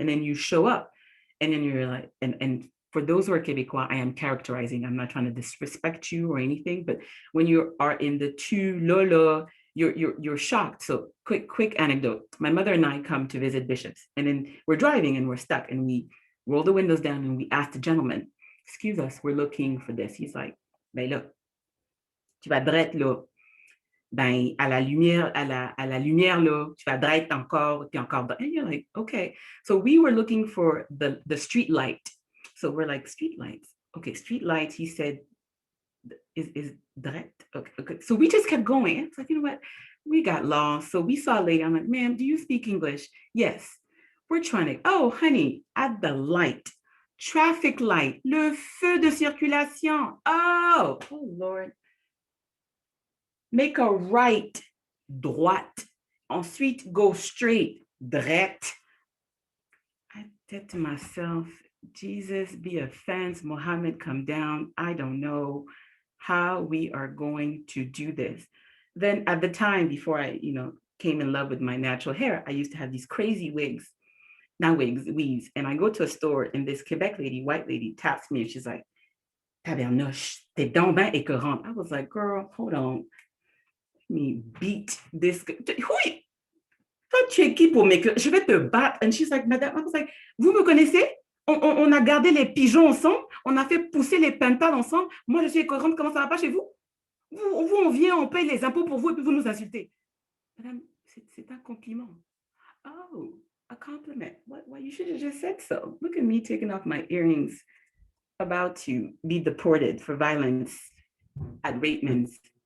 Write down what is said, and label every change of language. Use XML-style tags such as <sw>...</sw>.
<en>And then you show up, and then you're like, and for those who are Québécois, I am characterizing, I'm not trying to disrespect you or anything, but when you are in the tu lolo, you're shocked. So quick anecdote. My mother and I come to visit Bishops, and then we're driving and we're stuck, and we roll the windows down and we ask the gentleman, excuse us, we're looking for this.</en> <fr>He's like, ben là, tu vas droite là, ben à la lumière là, tu vas droite encore, puis encore.</fr> <en>And you're like, okay. So we were looking for the street light. So we're like, street lights. Okay, street lights. He said, is direct? Okay. So we just kept going. It's like, you know what? We got lost. So we saw a lady. I'm like, ma'am, do you speak English? Yes. We're trying to, oh, honey, at the light, traffic light,</en> <fr>le feu de circulation.</fr> <en>Oh Lord. Make a right, droite. Ensuite, go straight, droite. I said to myself, Jesus, be a fence, Muhammad, come down. I don't know how we are going to do this. Then at the time, before I, came in love with my natural hair, I used to have these crazy wigs, not wigs, weaves. And I go to a store and this Quebec lady, white lady, taps me and she's like,</en> <fr>tabernoche, t'es donc ben écœurante.</fr> <en>I was like, girl, hold on. Let me beat this.</en> <fr>Oui, toi, tu es qui pour m'écœurer? Je vais te battre. And she's like, madame, I was like, vous me connaissez? On a gardé les pigeons ensemble, on a fait pousser les pentales ensemble. Moi, je suis écœurante, comment ça va pas chez vous? Vous, on vient, on paye les impôts pour vous et puis vous nous insultez. Madame, c'est un compliment.</fr> <en>Oh, a compliment. What, you should have just said so. Look at me taking off my earrings, about to be deported for violence at Ratemans.</en>